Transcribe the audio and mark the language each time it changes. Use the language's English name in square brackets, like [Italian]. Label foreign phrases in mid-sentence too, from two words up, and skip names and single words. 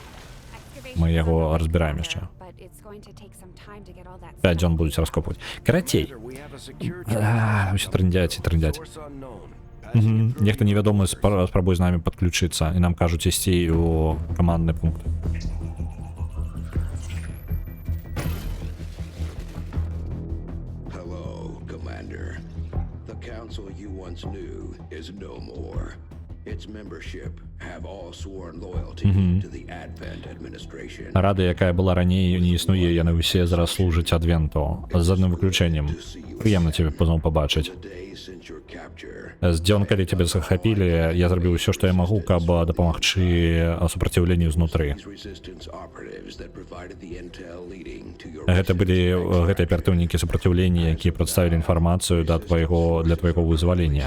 [Belarusian] Мы яго разбіраем яшчэ. 5 дзён будуць раскопваць. Карацей. Усё трындзяць і трындзяць. Нехта невядомы спрабуе з намі падключыцца, і нам кажуць ісці у камандны пункт. [English] New is no more. Its membership have all sworn loyalty to the Advent administration. [Belarusian] Рада, якая была раней, не існуе, яны ўсе зараз служаць Адвенту. З адным выключэннем. Прыемна цябе позноў пабачыць. З дзён, калі цябе захапілі, я зрабіў усё, што я магу, каб дапамагчы супраціўленню знутры. Гэта былі гэтыя аператыўнікі супраціўлення, якія прадставілі інфармацыю для твайго вызвалення.